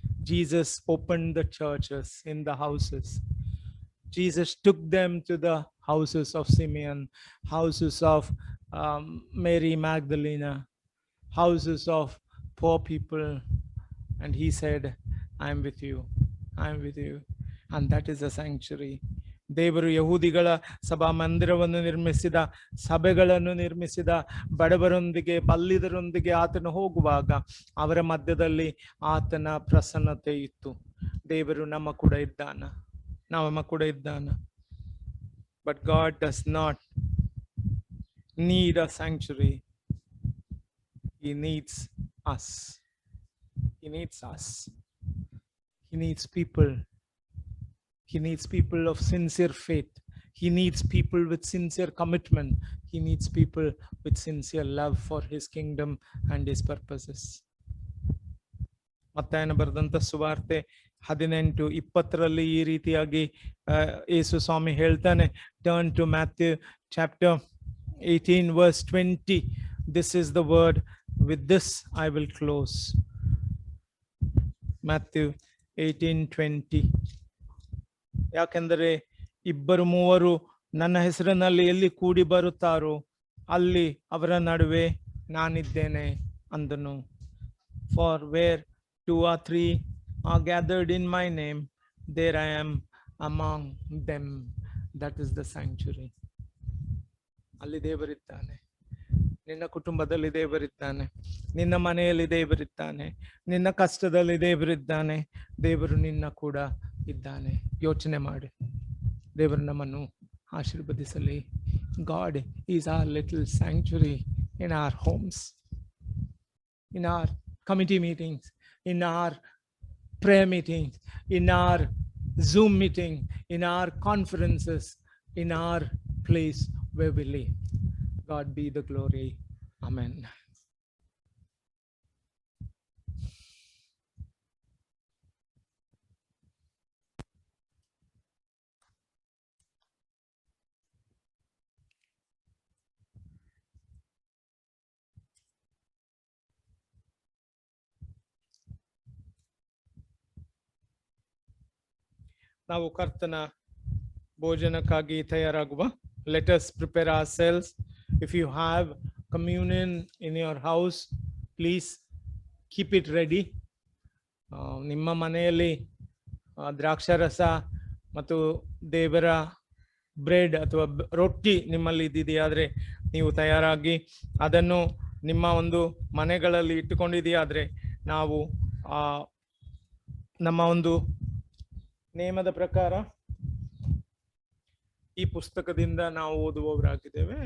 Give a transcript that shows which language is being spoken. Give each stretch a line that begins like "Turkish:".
English: Jesus opened the churches in the houses. Jesus took them to the houses of Simeon, houses of Mary Magdalene, houses of poor people, and he said, I am with you. I am with you. And that is a sanctuary.
Kannada: ದೇವರು ಯಹೂದಿಗಳ ಸಭಾ ಮಂದಿರವನ್ನು ನಿರ್ಮಿಸಿದ, ಸಭೆಗಳನ್ನು ನಿರ್ಮಿಸಿದ, ಬಡವರೊಂದಿಗೆ ಬಲ್ಲಿದರೊಂದಿಗೆ ಆತನು ಹೋಗುವಾಗ ಅವರ ಮಧ್ಯದಲ್ಲಿ ಆತನ ಪ್ರಸನ್ನತೆ ಇತ್ತು. ದೇವರು ನಮ್ಮ ಕೂಡ ಇದ್ದಾನ, ನಮ್ಮ ಕೂಡ ಇದ್ದಾನ.
English: But God does not need a sanctuary. He needs us. He needs us. He needs people. He needs people of sincere faith. He needs people with sincere commitment. He needs people with sincere love for his kingdom and his purposes.
Kannada: ಮತ್ತಾಯನ ಬರೆದಂತ ಸುವಾರ್ತೆ 18:20 ಈ ರೀತಿಯಾಗಿ ಯೇಸು ಸ್ವಾಮಿ ಹೇಳ್ತಾನೆ.
English: Turn to Matthew chapter 18 verse 20. This is the word. With this I will close.
Kannada: Matthew 18:20. ಯಾಕೆಂದರೆ 2-3 ನನ್ನ ಹೆಸರಿನಲ್ಲಿ ಎಲ್ಲಿ ಕೂಡಿ ಬರುತ್ತಾರೋ ಅಲ್ಲಿ ಅವರ ನಡುವೆ ನಾನಿದ್ದೇನೆ ಅಂದನು.
English: For where 2 or 3 are gathered in my name, there I am among them. That is the sanctuary.
Kannada: ಅಲ್ಲಿ ದೇವರಿದ್ದಾನೆ. ನಿನ್ನ ಕುಟುಂಬದಲ್ಲಿ ದೇವರಿದ್ದಾನೆ, ನಿನ್ನ ಮನೆಯಲ್ಲಿ ದೇವರಿದ್ದಾನೆ, ನಿನ್ನ ಕಷ್ಟದಲ್ಲಿ ದೇವರಿದ್ದಾನೆ, ದೇವರು ನಿನ್ನ ಕೂಡ ಇದ್ದಾನೆ. ಯೋಚನೆ ಮಾಡಿ, ದೇವರು ನಮ್ಮನ್ನು ಆಶೀರ್ವದಿಸಲಿ.
English: God is our little sanctuary in our homes, in our committee meetings, in our prayer meetings, in our Zoom meeting, in our conferences, in our place where we live. God be the glory. Amen.
Kannada: ನಾವು ಕರ್ತನ ಭೋಜನಕ್ಕಾಗಿ ತಯಾರಾಗುವ.
English: Let us prepare ourselves. If you have communion in your house, please keep it ready.
Kannada: ನಿಮ್ಮ ಮನೆಯಲ್ಲಿ ದ್ರಾಕ್ಷಾರಸ ಮತ್ತು ದೇವರ bread ಅಥವಾ ರೊಟ್ಟಿ ನಿಮ್ಮಲ್ಲಿ ಇದ್ದಿದೆಯಾದ್ರೆ ನೀವು ತಯಾರಾಗಿ ಅದನ್ನು ನಿಮ್ಮ ಒಂದು ಮನೆಗಳಲ್ಲಿ ಇಟ್ಟುಕೊಂಡಿದೆಯಾದ್ರೆ ನಾವು ನಮ್ಮ ಒಂದು ನೇಮದ ಪ್ರಕಾರ ಈ ಪುಸ್ತಕದಿಂದ ನಾವು ಓದುವವರಾಗಿದ್ದೇವೆ.